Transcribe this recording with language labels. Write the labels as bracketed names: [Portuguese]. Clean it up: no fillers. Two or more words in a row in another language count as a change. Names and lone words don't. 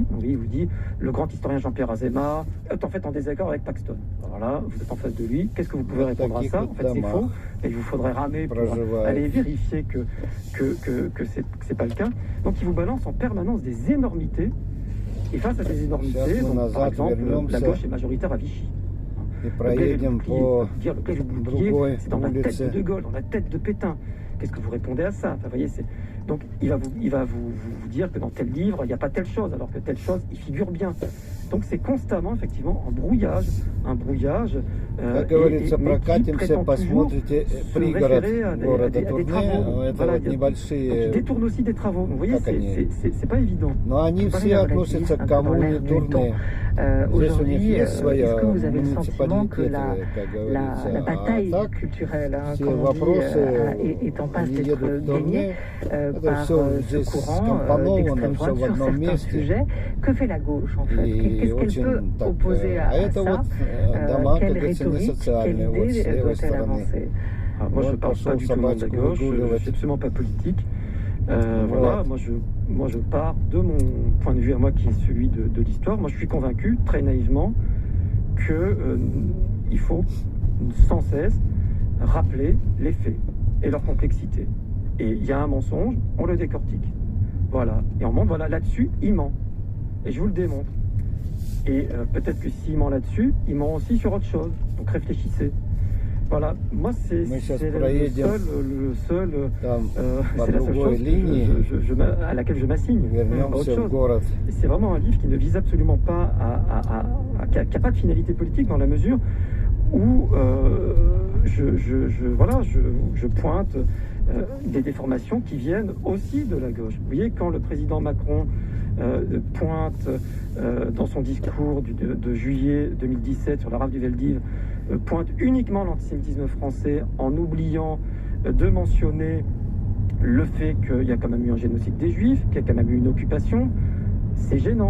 [French] Oui, il vous dit, le grand historien Jean-Pierre Azéma est en fait en désaccord avec Paxton. Alors là, vous êtes en face de lui, qu'est-ce que vous pouvez répondre à ça? En fait, c'est faux, et il vous faudrait ramer pour aller vérifier que c'est pas le cas. Donc il vous balance en permanence des énormités, et face à ces énormités, donc, par exemple, la gauche est majoritaire à Vichy. [Russian] И проедем по другой [French] c'est dans la tête [Russian] улице. [French] de De Gaulle, dans la tête de Pétain. Qu'est-ce que vous répondez à ça? Enfin, vous voyez, donc il va vous dire que dans tel livre, il n'y a pas telle chose, alors que telle chose, il figure bien. Donc c'est constamment, effectivement, un brouillage. [Russian] Как говорится, прокатимся, посмотрите пригород города Турне, это вот небольшие, [French] il détourne aussi des travaux. Vous voyez, c'est pas évident. [Russian] но они все относятся к коммуне Турне. Здесь у них есть своя муниципалитет, как говорится, [French] la bataille [Russian] а так [French] culturelle, [Russian] все [French] comme on [Russian] вопросы, [French] dit, est en passe [Russian] они [French] d'être [Russian] едут в [French] gagnée [Russian] Турне, это [French] par [Russian] все [French] ce [Russian] здесь [French] courant [Russian] скомпоновано, [French] d'extrême [Russian] все [French] droite [Russian] в [French] sur [Russian] одном [French] certains [Russian] месте. [French] sujets. Que fait la gauche en fait? [Russian] И [French] Qu'est-ce qu'elle [Russian] очень [French] peut [Russian] так, [French] opposer [Russian] а [French] à [Russian] это [French] ça? [Russian] вот дома, как [French] Quelle [Russian] говорится, не [French] rhétorique, quelle [Russian] социальные, вот с [French] idée [Russian] левой [French] doit-elle [Russian] стороны. [French] avancer? Moi, je [Russian] Вот [French] ne parle [Russian] пошел [French] pas du tout de la [Russian] собачку [French] gauche, je ne [Russian] выгуливать. [French] suis absolument pas politique. [Russian] Вот. [French] Voilà, moi je pars de mon point de vue à moi qui est celui de l'histoire. Moi je suis convaincu, très naïvement, qu'il faut sans cesse rappeler les faits et leur complexité. Et il y a un mensonge, on le décortique. Voilà, et on montre, voilà, là-dessus, il ment. Et je vous le démontre. Et peut-être que s'il ment là-dessus, il ment aussi sur autre chose. Donc réfléchissez. Voilà, moi c'est [Russian] Мы сейчас [French] le [Russian] проедем [French] seul [Russian] там по [French] c'est la seule [Russian] другой [French] chose [Russian] линии, [French] à laquelle je m'assigne. Pas autre [Russian] вернемся в [French] chose. [Russian] город. [French] Et c'est vraiment un livre qui ne vise absolument pas qui n'a pas de finalité politique dans la mesure où je pointe des déformations qui viennent aussi de la gauche. Vous voyez, quand le président Macron pointe dans son discours de juillet 2017 sur la rafle du Veldiv, pointe uniquement l'antisémitisme français en oubliant de mentionner le fait qu'il y a quand même eu un génocide des Juifs, qu'il y a quand même eu une occupation, c'est gênant.